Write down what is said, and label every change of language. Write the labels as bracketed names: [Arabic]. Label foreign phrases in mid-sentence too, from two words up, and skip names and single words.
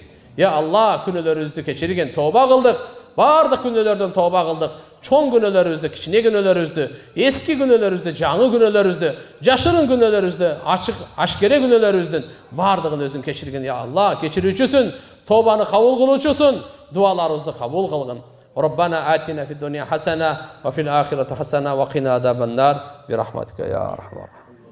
[Kyrgyz] Я Алла, күнөөлөрүбүздү кечиргин, тооба кылдык. Бардык күнөөлөрдөн тооба кылдык. Чоң күнөөлөрүбүздү, кичине күнөөлөрүбүздү, эски күнөөлөрүбүздү, жаңы күнөөлөрүбүздү, жашырын күнөөлөрүбүздү, ачык, ашкере күнөөлөрүбүздүн бардыгын өзүң кечиргин, я Алла, кечирүүчүсүн, тообаны кабыл кылуучусун, дуаларыбызды кабыл кылгын. [Arabic] ربنا آتنا في الدنيا حسنة وفي الآخرة حسنة وقنا عذاب النار برحمتك يا أرحم.